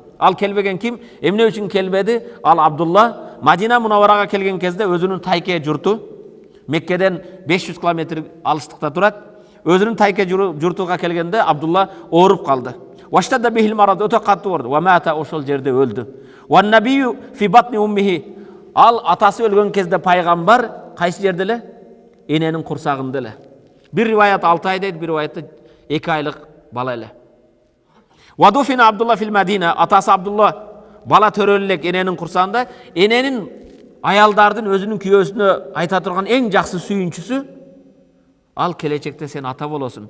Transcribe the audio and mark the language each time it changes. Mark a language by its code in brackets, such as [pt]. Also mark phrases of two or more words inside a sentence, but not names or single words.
[ky] Ал келбеген ким? Эмне үчүн келбеди? Ал Абдулла Мадина Мунавварага келген кезде өзүнүн тайке журту, Меккеден 500 километр алыстыкта турат. Өзүнүн тайке журтуга келгенде Абдулла ооруп калды. [ar] واشتد به المرض, [ky] өтө катуу оорду. [ar] ومات, [ky] ошол жерде өлдү. [ar] والنبي في بطن أمه, [ky] Ал атасы өлгөн кезде пайгамбар кайсы жерде эле? Эненин курсагында эле. Бир риваят 6 ай дейт, бир риваятта 2 айлык бала эле. [ar] ودفن عبد الله في المدينة, [ky] атасы Абдулла бала төрөлүлек эненин курсагында, эненин аялдардын өзүнүн күйөөсүнө айта турган эң жакшы сүйүнчүсү, ал келечекте сен ата болосуң.